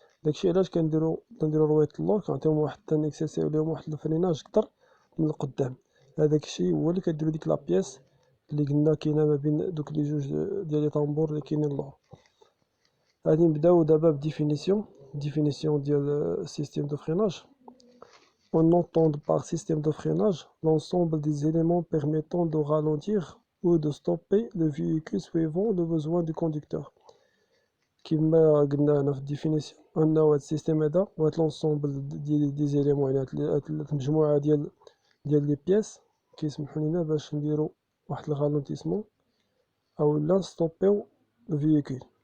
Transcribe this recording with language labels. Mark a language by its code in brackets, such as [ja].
[ar] داكشي علاش كنديرو رويد اللور كنعطيهم واحد تنكسيسيو ليهم واحد الفريناج كتر من القدام. هذاك الشيء هو اللي كديرو ديك لابيس اللي قلنا كاينه ما بين دوك لي جوج ديال لي طامبور اللي كاينين اللور. غادي نبداو دابا بديفينيسيون ديال السيستيم دو فريناج. [fr] On entend par système de freinage l'ensemble des éléments permettant de ralentir ou de stopper le véhicule suivant le besoin du conducteur. [ar] كما قلنا هنا في الديفينيسيون ان هاد السيستيم هذا وهاد لونسومبل دي زيليمون، يعني هاد المجموعه ديال لي بياس كيسمحوا لينا باش نديرو واحد الغالونتيسمون او لا نستوبيو الفييكول.